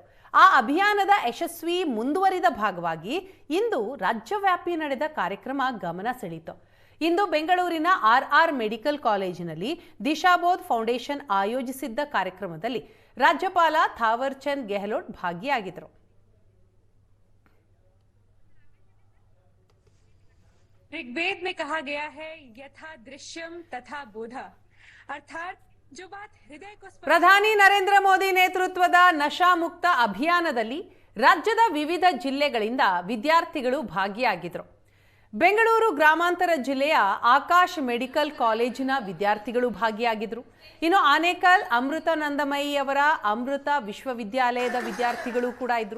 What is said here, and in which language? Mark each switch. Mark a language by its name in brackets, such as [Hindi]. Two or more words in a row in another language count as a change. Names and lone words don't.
[Kannada] ಆ ಅಭಿಯಾನದ ಯಶಸ್ವಿ ಮುಂದುವರಿದ ಭಾಗವಾಗಿ ಇಂದು ರಾಜ್ಯವ್ಯಾಪಿ ನಡೆದ ಕಾರ್ಯಕ್ರಮ ಗಮನ ಸೆಳೆಯಿತು. ಇಂದು ಬೆಂಗಳೂರಿನ RR ಮೆಡಿಕಲ್ ಕಾಲೇಜಿನಲ್ಲಿ ದಿಶಾ ಬೋಧ್ ಫೌಂಡೇಶನ್ ಆಯೋಜಿಸಿದ್ದ ಕಾರ್ಯಕ್ರಮದಲ್ಲಿ ರಾಜ್ಯಪಾಲ ಥಾವರ್ ಚಂದ್ ಗೆಹ್ಲೋಟ್ ಭಾಗಿಯಾಗಿದ್ದರು. [Hindi] ऋग्वेद में कहा गया है [Sanskrit] यथा दृश्यम तथा बोधा [Hindi] अर्थात जो बात हृदय को [Kannada] ಪ್ರಧಾನಿ ನರೇಂದ್ರ ಮೋದಿ ನೇತೃತ್ವದ ನಶಾ ಮುಕ್ತ ಅಭಿಯಾನದಲ್ಲಿ ರಾಜ್ಯದ ವಿವಿಧ ಜಿಲ್ಲೆಗಳಿಂದ ವಿದ್ಯಾರ್ಥಿಗಳು ಭಾಗಿಯಾಗಿದ್ದರು. ಬೆಂಗಳೂರು ಗ್ರಾಮಾಂತರ ಜಿಲ್ಲೆಯ ಆಕಾಶ್ ಮೆಡಿಕಲ್ ಕಾಲೇಜಿನ ವಿದ್ಯಾರ್ಥಿಗಳು ಭಾಗಿಯಾಗಿದ್ದರು. ಇನ್ನು ಆನೇಕಲ್ ಅಮೃತಾನಂದಮಯಿ ಅವರ ಅಮೃತ ವಿಶ್ವವಿದ್ಯಾಲಯದ ವಿದ್ಯಾರ್ಥಿಗಳು ಕೂಡ ಇದ್ರು.